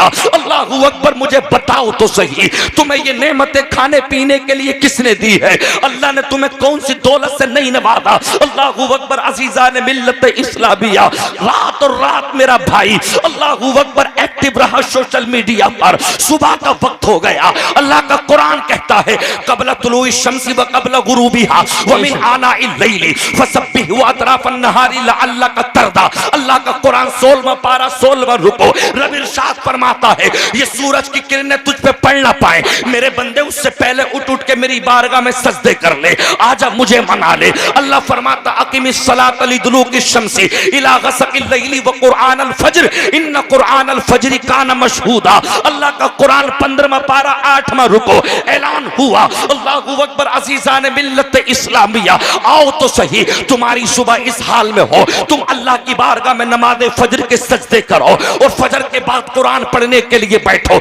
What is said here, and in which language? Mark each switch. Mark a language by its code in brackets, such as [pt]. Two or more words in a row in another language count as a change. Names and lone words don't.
[ar] الله أكبر, [hi] मुझे बताओ तो सही, तुम्हें ये नेमतें खाने पीने के लिए किसने दी है? अल्लाह ने तुम्हें कौन सी दौलत से नहीं नवाजा? [ar] الله أكبر, [hi] अज़ीज़ान मिल्लत इस्लामिया, रात और रात मेरा भाई [ar] الله أكبر [hi] एक्टिव रहा सोशल मीडिया पर। सुबह का वक्त हो गया, अल्लाह का कुरान कहता है [ar] قبل طلوع الشمس وقبل غروبها ومن آناء الليل فسبح وأطراف النهار لعلك ترضى. [hi] अल्लाह का कुरान 16वां पारा 16वां रुको, रब इरशाद फरमाता है ये सूरज की किरणें तुझ पे पड़ ना पाए, मेरे बंदे उससे पहले उठ उठ के मेरी बारगाह में सजदे कर ले, आजा मुझे मना ले। अल्लाह फरमाता [ar] أقم الصلاة لدلوك الشمس إلى غسق الليل وقرآن الفجر إن قرآن الفجر كان مشهودا. [hi] अल्लाह का कुरान 15वां पारा 8वां रुको, ऐलान हुआ। [ar] الله أكبر, [hi] अज़ीज़ान मिल्लत इस्लामिया, आओ तो सही, तुम्हारी सुबह इस हाल में हो, तुम अल्लाह की बारगाह में नमाज़े फज्र के सजदे करो और फजर के बाद कुरान पढ़ने के लिए बैठो।